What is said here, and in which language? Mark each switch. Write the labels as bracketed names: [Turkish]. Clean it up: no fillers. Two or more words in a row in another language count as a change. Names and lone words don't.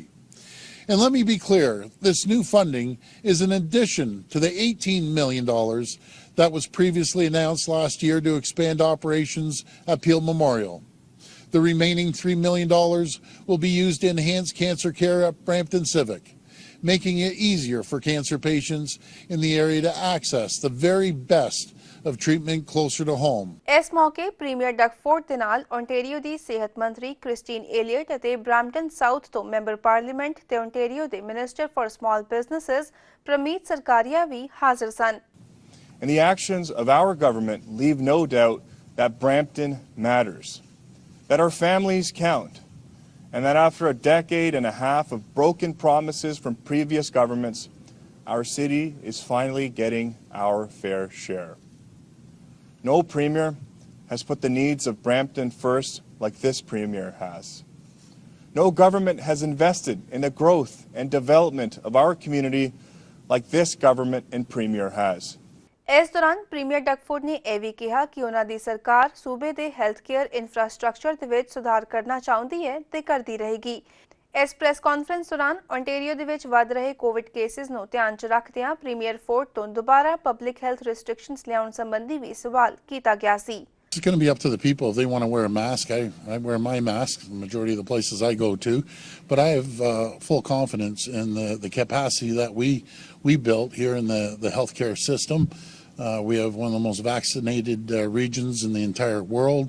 [English] And let me be clear, this new funding is in addition to the $18 million that was previously announced last year to expand operations at Peel Memorial. The remaining $3 million will be used to enhance cancer care at Brampton Civic, making it easier for cancer patients in the area to access the very best of treatment closer to home. [Punjabi] ਇਸ ਮੌਕੇ ਪ੍ਰੀਮੀਅਰ ਡਕਫੋਰਡ ਦੇ ਨਾਲ ਓਨਟਾਰੀਓ ਦੀ ਸੇਹਤ ਮੰਤਰੀ ਕ੍ਰਿਸਟੀਨ ਐਲੀਅਟ ਅਤੇ ਬ੍ਰੈਂਪਟਨ ਸਾਊਥ ਤੋ [English] member parliament [Punjabi] ਤੇ ਓਨਟਾਰੀਓ ਦੇ [English] minister for small businesses [Punjabi] ਪ੍ਰਮੀਤ ਸਰਕਾਰੀਆ ਭੀ ਹਾਜ਼ਿਰ ਸਨ। [English] And the actions of our government leave no doubt that Brampton matters, that our families count, and that after a decade and a half of broken promises from previous governments, our city is finally getting our fair share. No premier has put the needs of Brampton first like this premier has. No government has invested in the growth and development of our community like this government and Premier has. [Punjabi] ਇਸ ਦੌਰਾਨ ਪ੍ਰੀਮੀਅਰ ਡਗਫੋਰਡ ਨੇ ਇਹ ਵੀ ਕਿਹਾ ਕਿ ਉਹਨਾਂ ਦੀ ਸਰਕਾਰ ਸੂਬੇ ਦੇ [English] health care infrastructure [Punjabi] ਦੇ ਵਿੱਚ ਸੁਧਾਰ ਕਰਨਾ ਚਾਹੁੰਦੀ ਹੈ ਤੇ ਕਰਦੀ ਰਹੇਗੀ। ਇਸ [English] press conference [Punjabi] ਦੌਰਾਨ ontario ਦੇ ਵਿੱਚ ਵੱਧ ਰਹੇ [English] covid cases [Punjabi] ਨੂੰ ਧਿਆਨ 'ਚ ਰੱਖਦਿਆਂ ਪ੍ਰੀਮੀਅਰ ਫੋਰਡ ਤੋਂ ਦੁਬਾਰਾ [English] public health restrictions [Punjabi] ਲਿਆਉਣ ਸੰਬੰਧੀ ਵੀ ਸਵਾਲ ਕੀਤਾ ਗਿਆ ਸੀ। [English] It's going to be up to the people if they want to wear a mask. I wear my mask the majority of the places I go to, but I have full confidence in the capacity that we built here in the healthcare system. We have one of the most vaccinated regions in the entire world.